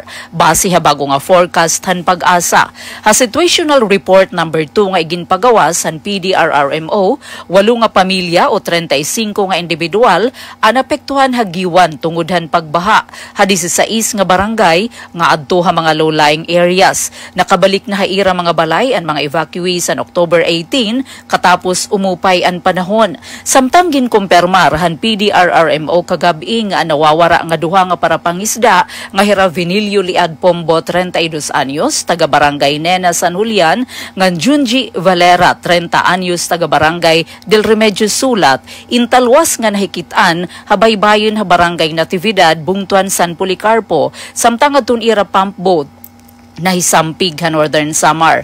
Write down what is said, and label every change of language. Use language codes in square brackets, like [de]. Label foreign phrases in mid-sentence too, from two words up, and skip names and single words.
[war] Base ha bago nga forecast han pag-asa. Ha situational report number 2 nga iginpagawas han PDRRMO, 8 nga pamilya o 35 nga individual ang apektuhan hagiwan tungod han pagbaha. Ha 16 nga barangay nga adto ha mga [en] low-lying areas. [war] Nakabalik na haira mga balay ang mga evacuees an October 18 katapos umupay ang panahon. Samtang ginkumpirmar han PDRRMO kagabi nga nawawara nga duha nga para pangisda nga hira Vinilio Liad Pombo 32 anyos taga Barangay Nena San Julian, ngan Junji Valera 30 anyos taga Barangay Del Remedio Sulat, intalwas nga nahikitan habaybayon ha Barangay Natividad Bungtuan San Policarpo, samtang atun ira [en] pump boat [war] nahisampig ha Northern Samar.